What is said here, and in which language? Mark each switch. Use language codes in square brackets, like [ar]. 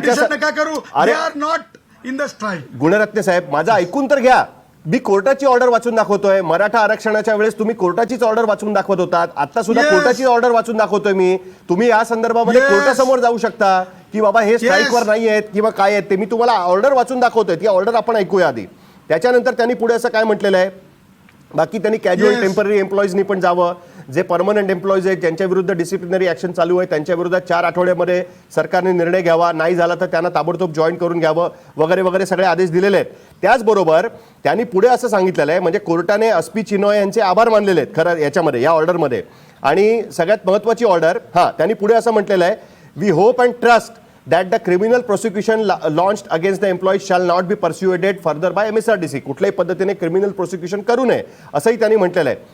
[mr] नका करू. [en] They are not in the strike. [mr] Gunaratne साहेब माझं ऐकून तर घ्या. मी कोर्टाची ऑर्डर वाचून दाखवतोय. मराठा आरक्षणाच्या वेळेस तुम्ही कोर्टाचीच ऑर्डर वाचून दाखवत होतात. आता सुद्धा [en] Yes. [mr] कोर्टाची ऑर्डर वाचून दाखवतोय मी. तुम्ही या संदर्भामध्ये [en] Yes. [mr] कोर्टासमोर जाऊ शकता की बाबा हे स्ट्राईकवर नाही आहेत किंवा काय आहेत ते. मी तुम्हाला ऑर्डर वाचून दाखवतोय. ती ऑर्डर आपण ऐकूया आधी. त्याच्यानंतर त्यांनी पुढे असं काय म्हटलेलं आहे, बाकी त्यांनी कॅज्युअल [en] Yes. [mr] टेम्पररी एम्प्लॉईजनी पण जावं, जे परमनंट एम्प्लॉईज आहेत ज्यांच्या विरुद्ध डिसिप्लिनरी ऍक्शन चालू आहे त्यांच्या विरोधात 4 आठवड्यामध्ये सरकारने निर्णय घ्यावा, नाही झाला तर त्यांना ताबडतोब जॉईन करून घ्यावं वगैरे वगैरे सगळे आदेश दिलेले आहेत. त्याचबरोबर त्यांनी पुढे असं सांगितलेलं आहे, म्हणजे कोर्टाने अस्पी चिनॉय यांचे आभार मानलेले आहेत खरं याच्यामध्ये, या ऑर्डरमध्ये. आणि सगळ्यात महत्त्वाची ऑर्डर, त्यांनी पुढे असं म्हटलेलं आहे, [en] We hope and trust that the criminal prosecution launched against the employees shall not be pursued further by MSRTC. [mr] कुठल्याही पद्धतीने क्रिमिनल प्रोसिक्युशन करू नये असंही त्यांनी म्हटलेलं आहे.